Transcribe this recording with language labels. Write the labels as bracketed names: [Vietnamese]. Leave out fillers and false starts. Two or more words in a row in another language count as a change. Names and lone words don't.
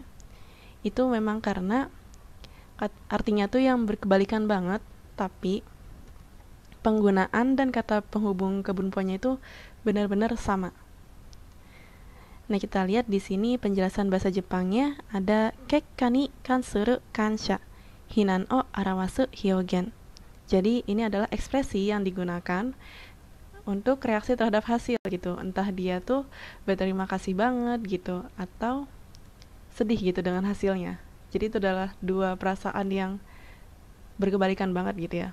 [Indonesian] Itu memang karena artinya tuh yang berkebalikan banget, tapi penggunaan dan kata penghubung ke bunponya itu benar-benar sama. Nah, kita lihat di sini penjelasan bahasa Jepangnya ada [Japanese] 結果に関する感謝、非難を表す表現. [Indonesian] Jadi ini adalah ekspresi yang digunakan untuk reaksi terhadap hasil gitu, entah dia tuh berterima kasih banget gitu atau sedih gitu dengan hasilnya. Jadi itu adalah dua perasaan yang berkebalikan banget gitu ya.